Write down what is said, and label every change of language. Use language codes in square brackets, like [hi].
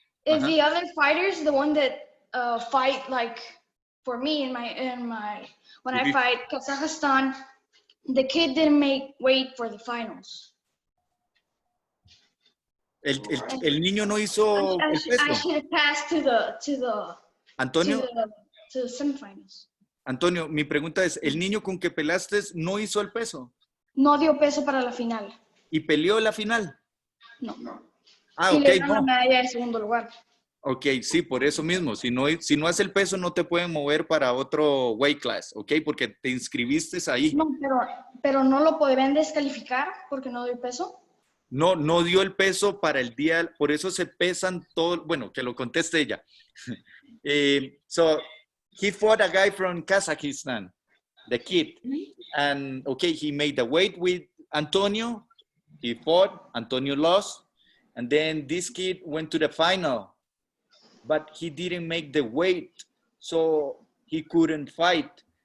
[en] Is the other fighters the one that fight like for me in my when I fight Kazakhstan? The kid didn't make weight for the finals. [es] El niño no hizo el peso. [en] I should have passed to the Antonio, to the semifinals. [es] Antonio, mi pregunta es, ¿el niño con que pelaste no hizo el peso? No dio peso para la final. ¿Y peleó la final? No. Ah, y ok, le dieron no. la medalla de segundo lugar. Ok, sí, por eso mismo. Si no hace el peso, no te pueden mover para otro weight class, ¿ok? Porque te inscribiste ahí. No, pero no lo podrían descalificar porque no dio peso. No dio el peso para el día, por eso se pesan todo, bueno, que lo conteste ella. [en] So, he fought a guy from Kazakhstan, the kid. And, okay, he made the weight with Antonio. He fought, Antonio lost. And then this kid went to the final. But he didn't make the weight, so he couldn't fight.